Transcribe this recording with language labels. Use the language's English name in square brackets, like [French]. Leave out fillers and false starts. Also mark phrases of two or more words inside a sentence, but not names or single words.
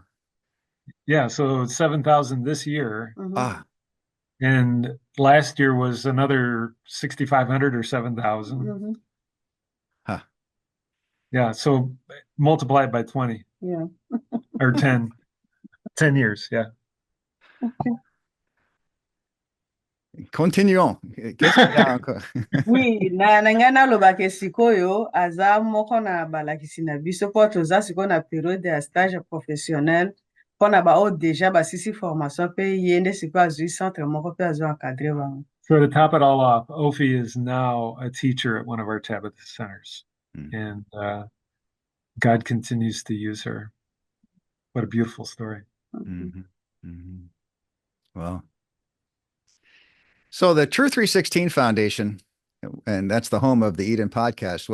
[English] Yeah, so 7,000 this year. Mm-hmm. And last year was another 6,500 or 7,000. Mm-hmm. Huh. Yeah, so multiply it by 20. Yeah. Or 10. 10 years, yeah. Okay. Continuons. [Lingala] Oui, na ngai nalobaka sikoyo aza moko na balakisi na biso mpo toza sikoyo na periode ya [French] stage professionnel [Lingala] mpo na baoyo deja basisi formation mpe ye nde sikoyo azwi centre moko mpe azo encadre bango. [English] So to top it all off, Ophi is now a teacher at one of our Tabitha centers. And God continues to use her. What a beautiful story. Mm-hmm. Mm-hmm. Well, so the True 316 Foundation, and that's the home of the Eden podcast.